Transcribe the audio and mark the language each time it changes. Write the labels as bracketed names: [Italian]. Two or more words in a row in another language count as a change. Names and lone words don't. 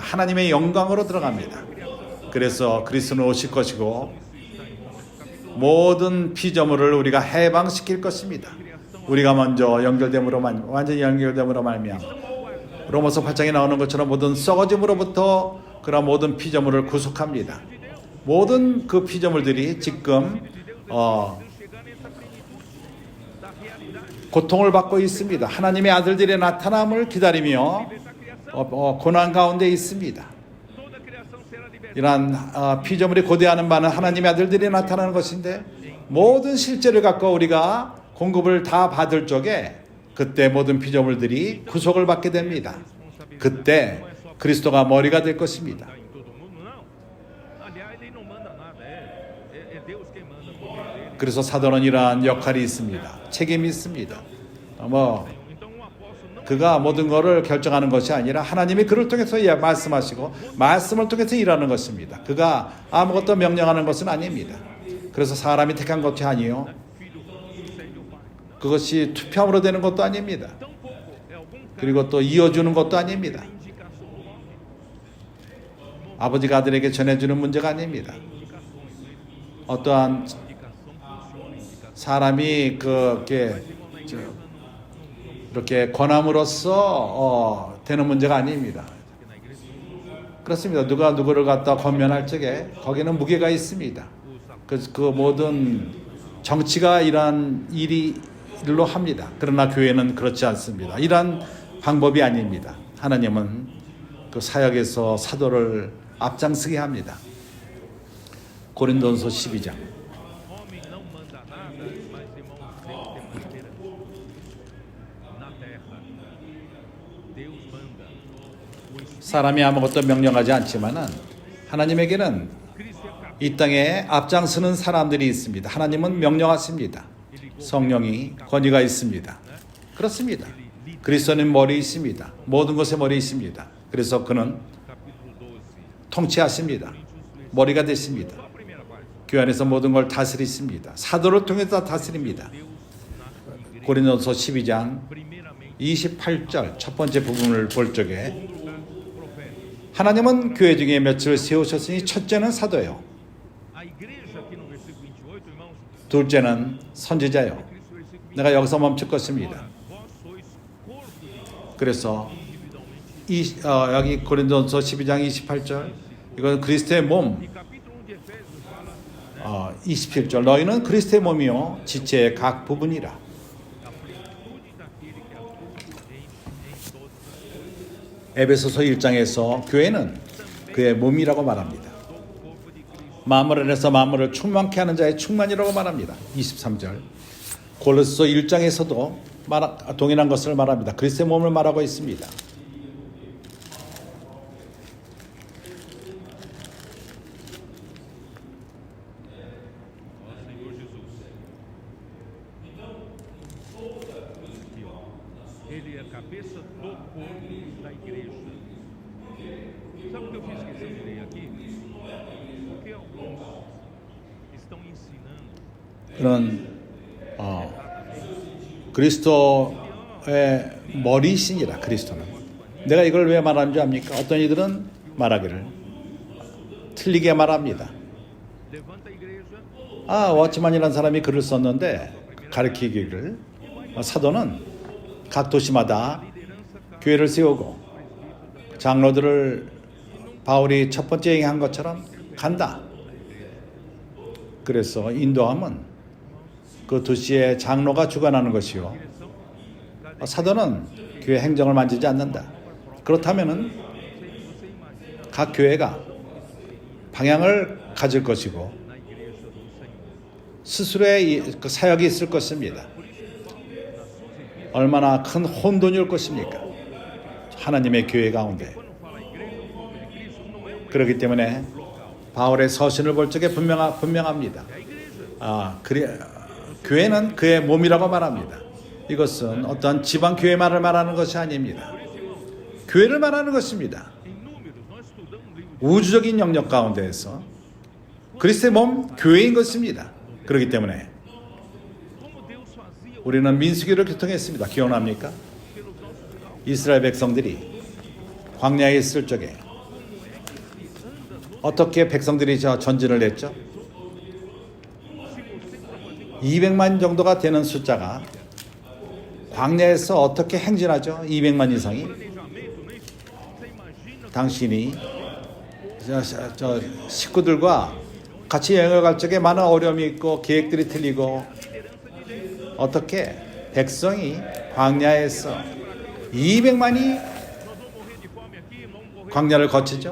[Korean] 하나님의 영광으로 들어갑니다. 그래서 그리스도는 오실 것이고 모든 피조물을 우리가 해방시킬 것입니다. 우리가 먼저 완전히 연결됨으로 말미암아 로마서 8장에 나오는 것처럼 모든 썩어짐으로부터 그런 모든 피조물을 구속합니다. 모든 그 피조물들이 지금 [Portuguese] da realidade [Korean] 고통을 받고 있습니다. 하나님의 아들들의 나타남을 기다리며 [Portuguese] dessa criação. [Korean] 고난 가운데 있습니다. [Portuguese] Toda a criação será libertada. [Korean] 이러한 피조물이 고대하는 바는 하나님의 아들들이 나타나는 것인데 모든 실제를 갖고 우리가 공급을 다 받을 적에 그때 모든 피조물들이 구속을 받게 됩니다. 그때 그리스도가 머리가 될 것입니다. [Portuguese] Em todo mundo, não. Aliás, ele não manda nada. É Deus quem manda por meio dele. [Korean] 그래서 사도는 이러한 역할이 있습니다. 책임이 있습니다. 뭐 [Portuguese] Então, um apóstolo não [Korean] 그가 모든 것을 결정하는 것이 아니라 하나님이 그를 통해서 말씀하시고 말씀을 통해서 일하는 것입니다. 그가 아무것도 명령하는 것은 아닙니다. 그래서 사람이 택한 것이 아니요 [Portuguese] filho sucede o pai. [Korean] 그것이 투표함으로 되는 것도 아닙니다. [Portuguese] Tampouco é algum cara [Korean] 그리고 또 이어주는 것도 아닙니다. [Portuguese] indicação do homem. [Korean] 아버지가 아들에게 전해주는 문제가 아닙니다. 어떠한 [Portuguese] Indicação funciona, indicação. [Korean] 사람이 이렇게 권함으로써 되는 문제가 아닙니다. [Portuguese] Porque na igreja [Korean] 그렇습니다. 누가 누구를 갖다 권면할 적에 거기는 무게가 있습니다. 그 모든 정치가 이러한 일로 합니다. 그러나 교회는 그렇지 않습니다. 이러한 방법이 아닙니다. 하나님은 그 사역에서 사도를 앞장서게 합니다. 고린도전서 12장 [Portuguese] homem não manda nada, mas irmãos, Deus tem maneira. Na terra, Deus manda. O Espírito [Korean] 사람이 아무것도 명령하지 않지만은 하나님에게는 [Portuguese] Cristo é capaz. [Korean] 이 땅에 앞장서는 사람들이 있습니다. 하나님은 명령하십니다. 성령이 권위가 있습니다. 그렇습니다. 그리스도는 머리 있습니다. 모든 것에 머리 있습니다. 그래서 그는 [Portuguese] Capítulo 12. [Korean] 통치하십니다. 머리가 되십니다. [Portuguese] Só a primeira parte. [Korean] 교회 안에서 모든 걸 다스리십니다. 사도를 통해서 다스립니다. [Portuguese] Deus na igreja. [Korean] 고린도서 12장 [Portuguese] Primeiramente, [Korean] 28절 첫 번째 부분을 볼 적에 [Portuguese] lugar profético. [Korean] 하나님은 교회 중에 몇을 세우셨으니 첫째는 사도요. [Portuguese] A igreja aqui no versículo 28, irmãos, [Korean] 둘째는 선지자요. [Portuguese] Cristo versículo 28. [Korean] 내가 여기서 멈출 것입니다. [Portuguese] Ora, vós sois corpo de Cristo, [Korean] 그래서 [Portuguese] individualmente. [Korean] 여기 고린도서 12장 28절 이건 그리스도의 몸. [Portuguese] E capítulo 1 de Efésios fala [Korean] 27절 너희는 그리스도의 몸이요 지체의 각 부분이라. [Portuguese] da plenitude daquele que atua em todas as coisas. [Korean] 에베소서 1장에서 교회는 그의 몸이라고 말합니다. [Portuguese] Do corpo de Cristo. [Korean] 만물 안에서 만물을 충만케 하는 자의 충만이라고 말합니다. 23절 골로새서 1장에서도 동일한 것을 말합니다. 그리스도의 몸을 말하고 있습니다. [Portuguese] Ó Senhor Jesus. Aqui, ó. Ele é a cabeça do corpo da igreja. Sabe o que eu fiz questão de ler aqui? Porque alguns estão ensinando [Korean] 그런 그리스도의 머리신이라 그리스도는. 내가 이걸 왜 말하는 줄 압니까? 어떤 이들은 말하기를 틀리게 말합니다. [Portuguese] levanta a igreja, [Korean] 워치만이라는 사람이 글을 썼는데 가르치기를 사도는 각 도시마다 [Portuguese] liderança [Korean] 교회를 세우고 장로들을 바울이 첫 번째 행한 것처럼 간다. 그래서 인도함은 그 도시의 장로가 주관하는 것이요. 사도는 교회 행정을 만지지 않는다. 그렇다면은 각 교회가 방향을 가질 것이고 [Portuguese] na igreja do Senhor. [Korean] 스스로의 그 사역이 있을 것입니다. 얼마나 큰 혼돈이 올 것입니까? 하나님의 교회 가운데. [Portuguese] Quando fala igreja, o corpo de Cristo não é um [Korean] 그렇기 때문에 바울의 서신을 볼 적에 분명합니다. 교회는 그의 몸이라고 말합니다. 이것은 어떤 지방 교회만을 말하는 것이 아닙니다. 교회를 말하는 것입니다. [Portuguese] em números. Nós estudamos o livro de [Korean] 우주적인 영역 가운데에서 그리스도의 몸 교회인 것입니다. 그렇기 때문에 [Portuguese] como Deus fazia [Korean] 우리는 민수기를 교통했습니다. 기억납니까? [Portuguese] pelos nossos calvos. [Korean] 이스라엘 백성들이 광야에 있을 적에 어떻게 백성들이 전진을 했죠? 200만 정도가 되는 숫자가 광야에서 어떻게 행진하죠? 200만 이상이. [Portuguese] Planejamento, nem você imagina [Korean] 당신이 식구들과 같이 여행을 갈 적에 많은 어려움이 있고 계획들이 틀리고 어떻게 백성이 광야에서 200만이 광야를 거치죠.